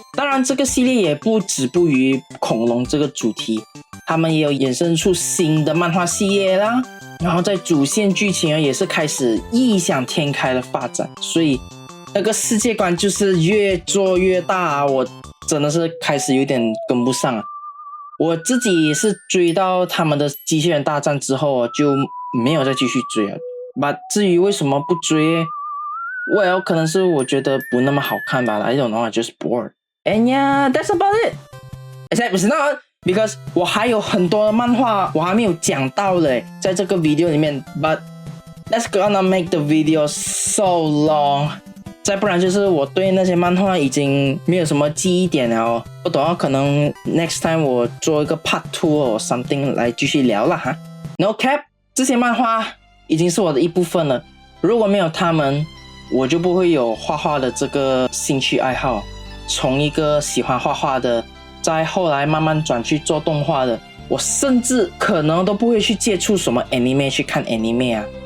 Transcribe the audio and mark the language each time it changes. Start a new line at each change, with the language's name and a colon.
Chinese: 当然这个系列也不止步于恐龙这个主题，他们也有衍生出新的漫画系列啦，然后在主线剧情也是开始异想天开的发展，所以那个世界观就是越做越大我真的是开始有点跟不上我自己也是追到他们的机器人大战之后就没有再继续追了。至于为什么不追，well 可能是我觉得不那么好看吧，
English: I don't know, I just bored. And yeah, that's about it. Except it's not because
Chinese: 我还有很多的漫画我还没有讲到的在这个 video 里面
English: but that's gonna make the video so long。
Chinese: 再不然就是我对那些漫画已经没有什么记忆点了不懂可能
English: next time
Chinese: 我做一个
English: part 2 or something
Chinese: 来继续聊啦
English: No cap，
Chinese: 这些漫画已经是我的一部分了，如果没有他们我就不会有画画的这个兴趣爱好，从一个喜欢画画的再后来慢慢转去做动画的，我甚至可能都不会去接触什么 anime 去看 anime